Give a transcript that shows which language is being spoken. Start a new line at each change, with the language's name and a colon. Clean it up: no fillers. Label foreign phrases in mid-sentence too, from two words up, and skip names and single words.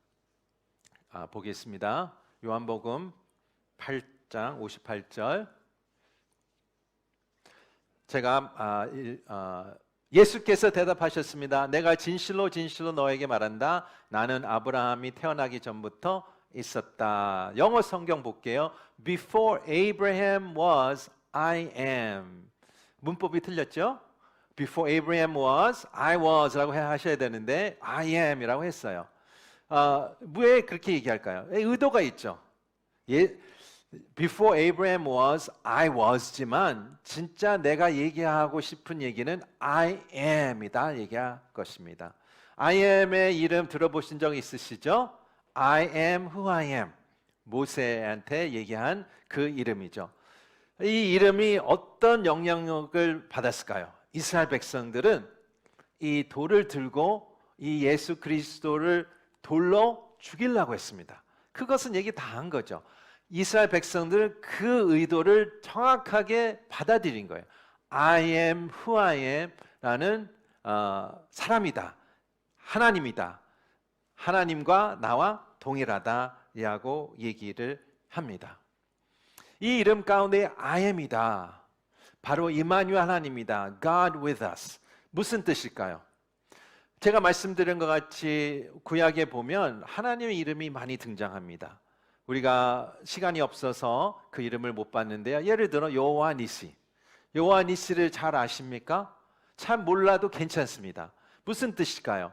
Korean: 보겠습니다. 요한복음 8장 58절. 제가 예수께서 대답하셨습니다. 내가 진실로 진실로 너에게 말한다. 나는 아브라함이 태어나기 전부터 있었다. 영어 성경 볼게요.
English: Before Abraham was, I am.
Korean: 문법이 틀렸죠?
English: Before Abraham was, I was
Korean: 라고 하셔야 되는데
English: I am
Korean: 이라고 했어요. 왜 그렇게 얘기할까요? 의도가 있죠.
English: Before Abraham was, I was
Korean: 지만 진짜 내가 얘기하고 싶은 얘기는
English: I am
Korean: 이다 얘기할 것입니다.
English: I am
Korean: 의 이름 들어보신 적 있으시죠?
English: I am who I am.
Korean: 모세한테 얘기한 그 이름이죠. 이 이름이 어떤 영향력을 받았을까요? 이스라엘 백성들은 이 돌을 들고 이 예수 그리스도를 돌로 죽이려고 했습니다. 그것은 얘기 다 한 거죠. 이스라엘 백성들은 그 의도를 정확하게 받아들인 거예요.
English: I am who I am
Korean: 라는 사람이다. 하나님이다. 하나님과 나와 동일하다라고 얘기를 합니다. 이 이름 가운데
English: I am
Korean: 이다. 바로 임마누엘 하나님이다.
English: God with us.
Korean: 무슨 뜻일까요? 제가 말씀드린 것 같이 구약에 보면 하나님의 이름이 많이 등장합니다. 우리가 시간이 없어서 그 이름을 못 봤는데요. 예를 들어 여호와 니시. 여호와 니시를 잘 아십니까? 참 몰라도 괜찮습니다. 무슨 뜻일까요?